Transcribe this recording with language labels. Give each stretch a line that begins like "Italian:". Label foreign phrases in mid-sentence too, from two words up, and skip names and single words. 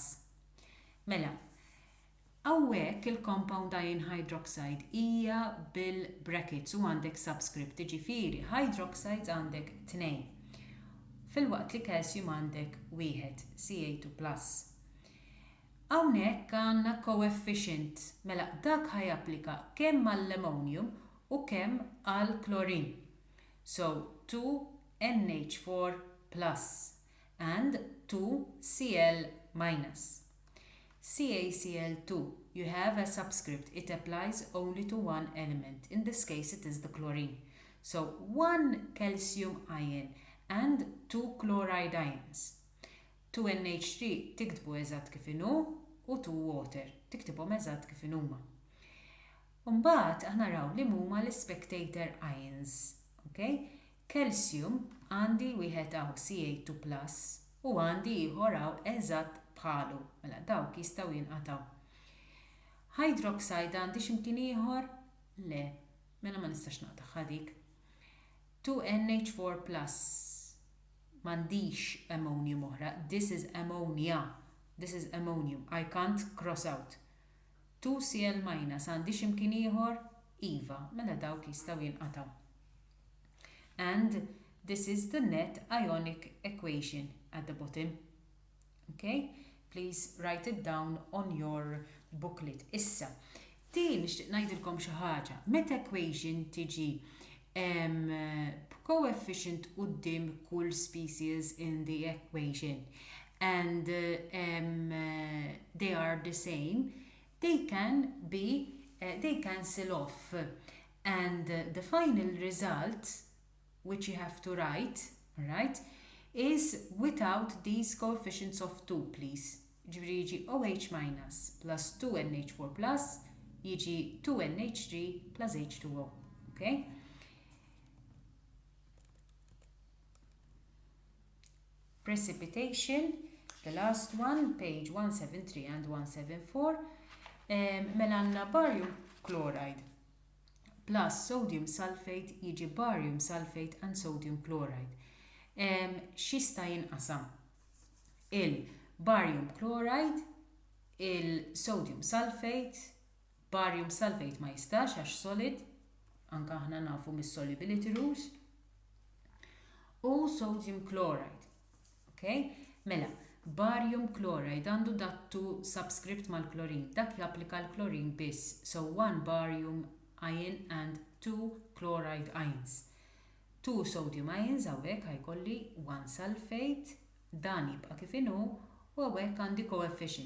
Maltese: Mela, hawnhekk il-
English: compound ion hydroxide
Maltese: hija bil-brackets u għandek subscript, ġifieri hydroxides għandek 2. Fil-waqt li calcium għandek 1, Ca2+. Hawnhekk għandna coefficient, mela dak ħajapplika kemm għall-ammonium u kemm għall-klorin.
English: So 2NH4+ and 2Cl-. CaCl2, you have a subscript. It applies only to one element. In this case, it is the chlorine. So 1 calcium ion and 2 chloride ions.
Maltese: 2NH3 tiktbu eżatt kif inhu u 2 water tiktibhom eżatt kif inhuma. Mbagħad aħna raw li huma l-
English: spectator ions.
Maltese: Okay? Calcium għandi wieħed hawn Ca2+ u għandi ieħor hawn eżatt bħalu. Mela dawk jistgħu jinqataw. Hydroxide għandi x'imkien ieħor? Le, mela ma nistax naqtaħħa dik. 2NH4+. M'għandix ammonium oħra.
English: This is ammonia. This is ammonium. I can't cross out.
Maltese: 2Cl- għandi x'imkien ieħor? Iva, mela dawk jistgħu jinqataw.
English: And this is the net ionic equation at the bottom. Okay? Please write it down on your booklet.
Maltese: Issa, din nixtieq ngħidilkom xi ħaġa. Meta equation tiġi coefficient quddiem kull species
English: in the equation and they are the same, they can be they cancel off. And the final result, which you have to write, right, is without these coefficients of 2, please.
Maltese: Ġifri jiġi OH
English: minus plus
Maltese: 2NH4 plus jiġi 2NH3 plus H2O. Okay?
English: Precipitation, the last one, page 173 and 174.
Maltese: Mela għandna
English: barium chloride plus sodium sulfate
Maltese: jiġi
English: barium sulfate and sodium chloride.
Maltese: Xista jinqasam? Il-
English: barium chloride,
Maltese: il-
English: sodium sulfate, barium sulfate
Maltese: ma jistax għax solid, anka aħna nafu mis-
English: solubility rules,
Maltese: u
English: sodium chloride.
Maltese: Okay? Mela,
English: barium chloride
Maltese: għandu dattu subscript mal-klorin. Dak japplika l-klorin biss.
English: So 1 barium ion and 2 chloride ions. 2 sodium ions
Maltese: għawek ħajkolli 1 sulfate, dan jibqa kif inhu, u għawek għandi coefficient.